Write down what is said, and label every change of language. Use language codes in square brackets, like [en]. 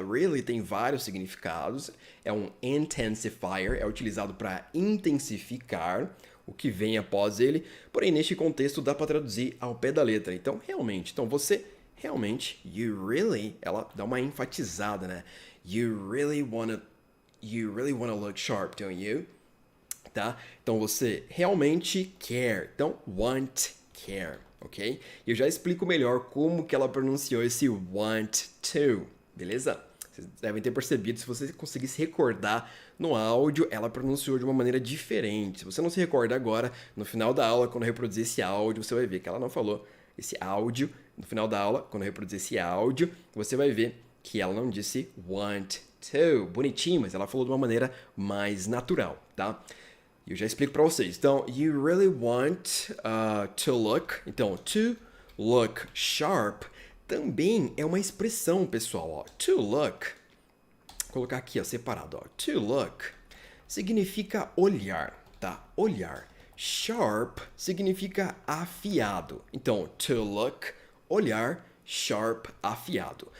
[pt] Really tem vários significados. É um intensifier, é utilizado para intensificar o que vem após ele. Porém, neste contexto dá para traduzir ao pé da letra. Então, realmente. Então, você realmente, [en] you really, [pt] ela dá uma enfatizada, né? [en] You really wanna look sharp, don't you? [pt] Tá? Então, você realmente quer. Então, want, care. Ok? E eu já explico melhor como que ela pronunciou esse want to, beleza? Vocês devem ter percebido, se você conseguir se recordar no áudio, ela pronunciou de uma maneira diferente. Se você não se recorda agora, no final da aula, quando eu reproduzir esse áudio, você vai ver que ela não falou esse áudio. No final da aula, quando eu reproduzir esse áudio, você vai ver que ela não disse want to. Bonitinho, mas ela falou de uma maneira mais natural, tá? E eu já explico para vocês. [en] Então, you really want to look. [pt] Então, to look sharp também é uma expressão, pessoal. Ó. To look, vou colocar aqui, ó, separado. Ó. To look significa olhar, tá? Olhar. Sharp significa afiado. Então, to look, olhar, sharp, afiado.